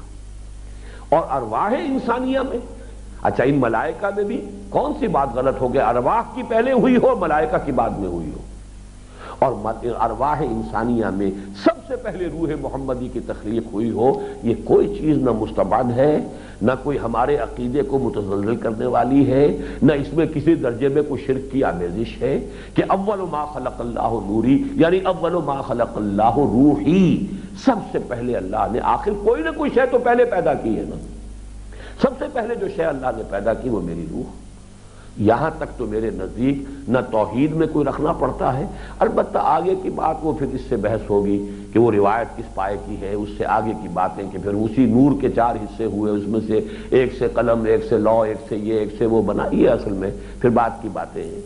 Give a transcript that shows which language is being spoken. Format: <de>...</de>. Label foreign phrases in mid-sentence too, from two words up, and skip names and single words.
<ur>اور ارواح انسانیہ میں اچھا ان ملائکہ میں بھی کون سی بات غلط ہو گیا، ارواح کی پہلے ہوئی ہو ملائکہ کی بعد میں ہوئی ہو، اور ارواح انسانیہ میں سب سے پہلے روح محمدی کی تخلیق ہوئی ہو، یہ کوئی چیز نہ مستبعد ہے، نہ کوئی ہمارے عقیدے کو متزلزل کرنے والی ہے، نہ اس میں کسی درجے میں کوئی شرک کی آمیزش ہے کہ</ur> <ar>اول ما خلق اللہ نوری</ar> <ur>یعنی</ur> <ar>اول ما خلق اللہ روحی۔</ar> <ur>سب سے پہلے اللہ نے آخر کوئی نہ کوئی شے تو پہلے پیدا کی ہے نا، سب سے پہلے جو شے اللہ نے پیدا کی وہ میری روح۔ یہاں تک تو میرے نزدیک نہ توحید میں کوئی رکھنا پڑتا ہے، البتہ آگے کی بات وہ پھر اس سے بحث ہوگی کہ وہ روایت کس پائے کی ہے، اس سے آگے کی باتیں کہ پھر اسی نور کے چار حصے ہوئے، اس میں سے ایک سے قلم، ایک سے لوح، ایک سے یہ، ایک سے وہ بنا، یہ اصل میں پھر بات کی باتیں ہیں۔</ur>